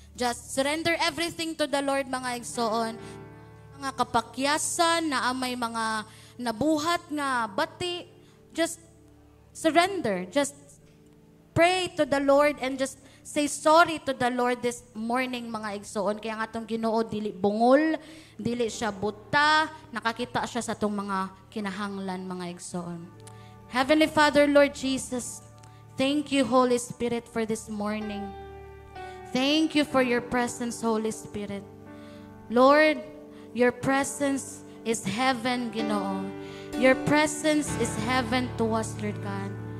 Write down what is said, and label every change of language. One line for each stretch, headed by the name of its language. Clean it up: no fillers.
English: Just surrender everything to the Lord
Cebuano: mga igsoon. Mga kapakyasan na may mga nabuhat nga bati,
English: just surrender. Just pray to the Lord and just say sorry to the Lord this morning
Cebuano: mga igsoon. Kaya nga itong Ginoo dili bungol, dili siya buta, nakakita siya sa itong mga kinahanglan mga igsoon.
English: Heavenly Father, Lord Jesus, thank you Holy Spirit for this morning. Thank you for your presence, Holy Spirit. Lord, your presence is heaven, Ginoo. Your presence is heaven to us, Lord God.